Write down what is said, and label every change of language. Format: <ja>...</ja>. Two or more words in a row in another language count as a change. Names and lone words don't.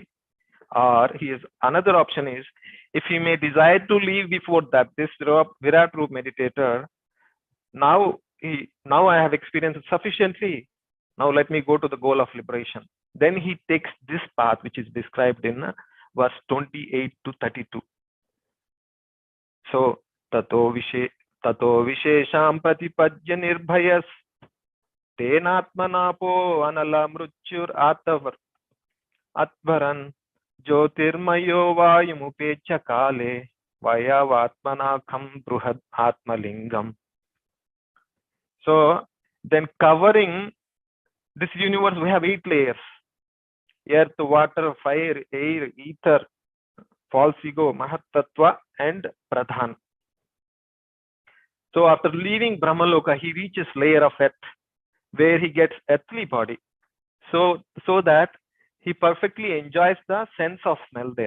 <en>Or another option is, if he may desire to leave before that, this Virat Roop meditator, now I have experienced sufficiently, now let me go to the goal of liberation. Then he takes this path which is described in verse 28 to 32. So,</en> <sa>ततो विशेषं प्रतिपद्य निर्भयस् तेनात्मनापो अनल मृत्युर् अत्वरन् ज्योतिर्मयो वायुमुपेत्य काले वाय्वात्मनाखं बृहद् आत्मलिङ्गम्.</sa> <en>So, then covering this universe, we have 8 layers: earth, water, fire, air, ether, false ego, Mahatattva, and Pradhan. So after leaving Brahmaloka, he reaches layer of earth, where he gets earthly body, so that he perfectly enjoys the sense of smell there.</en>